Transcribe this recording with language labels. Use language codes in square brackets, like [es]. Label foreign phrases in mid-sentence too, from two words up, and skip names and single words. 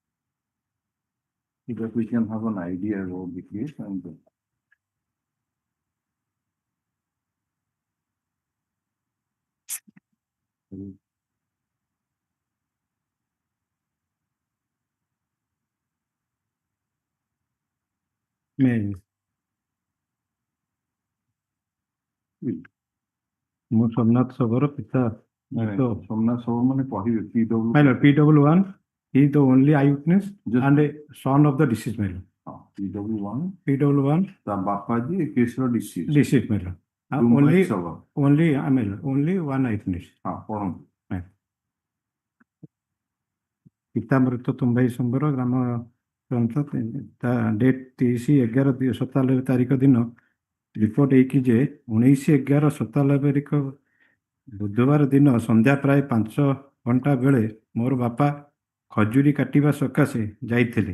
[en] So that we can have an idea about the case and May. [or] ମୁଁ ସୋମନାଥ ସବର ପିତା ସୋମନାଥ ସବ ମାନେ କହିବେ PW. [en] my lord, PW1 he is the only eyewitness and a son of the deceased, my lord. [or] PW1 ତା ବାପା जी ଏ case ର [en] Deceased, my lord. Only one eyewitness. [or] ହଁ ପଢନ୍ତୁ। ପିତା ମୃତ ତୁମ୍ବାଇ ସମ୍ବର ଗ୍ରାମ ତା ଡେଟ୍ 30/11/97 ତାରିଖ ଦିନ ରିପୋର୍ଟ ହେଇକି ଯେ 19/11/97 ବୁଧବାର ଦିନ ସନ୍ଧ୍ୟା ପ୍ରାୟ 5 ଘଣ୍ଟା ବେଳେ ମୋର ବାପା ଖଜୁରୀ କାଟିବା ସକାଶେ ଯାଇଥିଲେ।